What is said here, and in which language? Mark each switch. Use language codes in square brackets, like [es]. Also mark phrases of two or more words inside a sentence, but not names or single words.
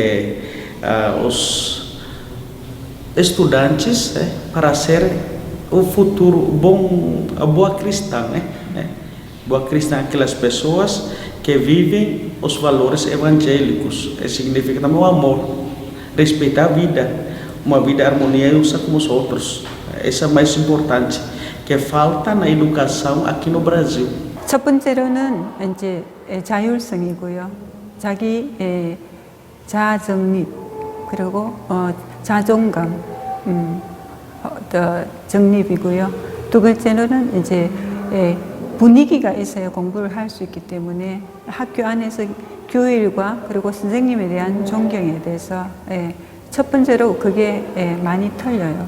[pt] os estudantes para ser o futuro boa cristã, boa cristã, aquelas pessoas que vivem os valores evangélicos, significa também o amor, respeitar a vida, uma vida harmoniosa com os outros. Isso é mais importante, que falta na educação aqui no Brasil. [ko] 첫 번째로는 이제 자율성이고요. 자기 자아 정립 그리고 자존감 정립이고요. 두 번째로는 이제 분위기가 있어야 공부를 할 수 있기 때문에 학교 안에서 교일과 그리고 선생님에 대한 존경에 대해서 첫 번째로 그게 많이 틀려요.